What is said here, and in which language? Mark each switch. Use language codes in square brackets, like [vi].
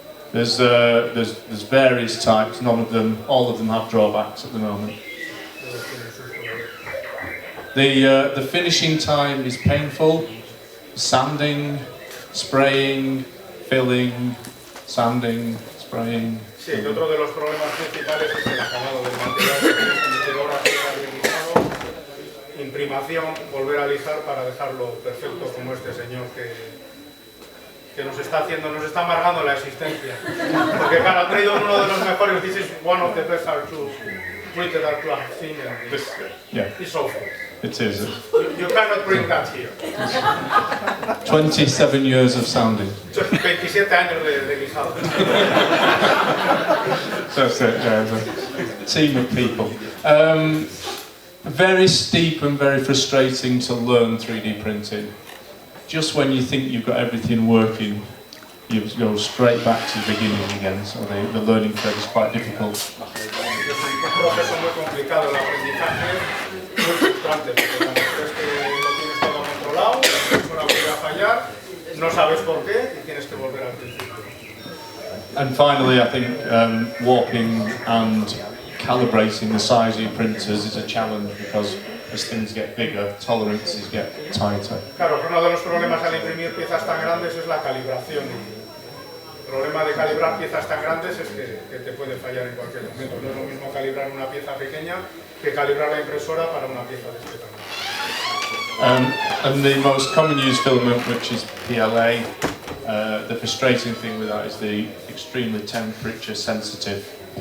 [en] There's various types. All of them have drawbacks at the moment. The finishing time is painful. Sanding, spraying, filling, sanding, spraying. [es] Sí, que otro de los problemas principales es el acabado del material, que tienes que meter horas de lijado, imprimación, volver a lijar para dejarlo perfecto como este señor que nos está amargando la existencia. Porque claro, ha traído uno de los mejores, [en] this is one of the best R2 printed R2 I've seen, and it's awful. It is. You cannot bring that here. 27 years of sounding. [es] 27 años de lijado. [en] That's it, yeah, it's a team of people. Very steep and very frustrating to learn 3D printing. Just when you think you've got everything working, you go straight back to the beginning again, so the learning curve is quite difficult. [es] Es un proceso muy complicado el aprendizaje, muy frustrante, porque cuando crees que lo tienes todo controlado, la persona vuelve a fallar, no sabes por qué y tienes que volver al principio. [en] And finally, I think warping and calibrating the size of your printers is a challenge because as things get bigger, tolerances get tighter. [es] Claro, uno de los problemas al imprimir piezas tan grandes es la calibración. El problema de calibrar piezas tan grandes es que te puede fallar en cualquier momento. No es lo mismo calibrar una pieza pequeña que calibrar la impresora para una pieza de este tamaño. [en] And the most common used filament, which is PLA, the frustrating thing with that is the extremely temperature sensitive.